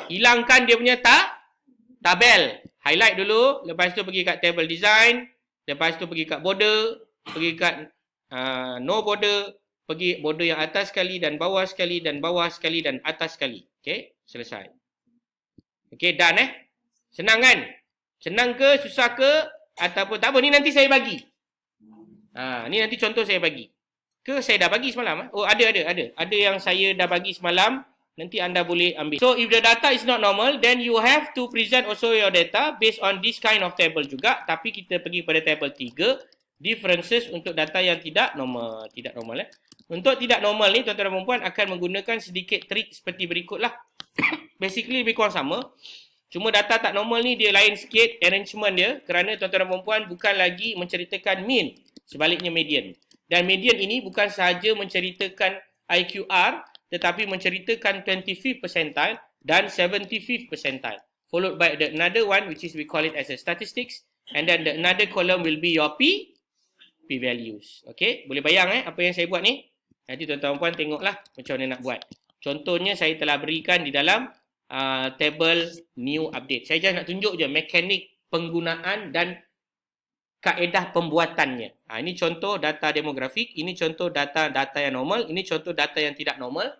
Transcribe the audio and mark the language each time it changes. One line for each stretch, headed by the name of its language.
Malay: Hilangkan dia punya tabel. Highlight dulu, lepas tu pergi kat table design, lepas tu pergi kat border, pergi kat no border, pergi border yang atas sekali dan bawah sekali dan bawah sekali dan atas sekali. Okey, selesai. Okey, done Senang kan? Senang ke, susah ke, ataupun tak apa, ni nanti saya bagi. Ni nanti contoh saya bagi. Ke saya dah bagi semalam? Oh, ada. Ada yang saya dah bagi semalam, nanti anda boleh ambil.
English: So, if the data is not normal, then you have to present also your data based on this kind of table juga.
Malay: Tapi kita pergi pada table 3, differences untuk data yang tidak normal. Tidak normal Untuk tidak normal ni, tuan-tuan dan perempuan akan menggunakan sedikit trik seperti berikutlah. Basically, lebih kurang sama. Cuma data tak normal ni dia lain sikit arrangement dia, kerana tuan-tuan dan perempuan bukan lagi menceritakan mean, sebaliknya median. Dan median ini bukan sahaja menceritakan IQR, tetapi menceritakan 25th percentile dan 75th percentile.
English: Followed by the another one which is we call it as a statistics, and then the another column will be your p-values.
Malay: Okay, boleh bayang apa yang saya buat ni? Nanti tuan-tuan dan perempuan tengoklah macam mana nak buat. Contohnya saya telah berikan di dalam table new update. Saya just nak tunjuk je mekanik penggunaan dan kaedah pembuatannya. Ini contoh data demografik, ini contoh data yang normal, ini contoh data yang tidak normal.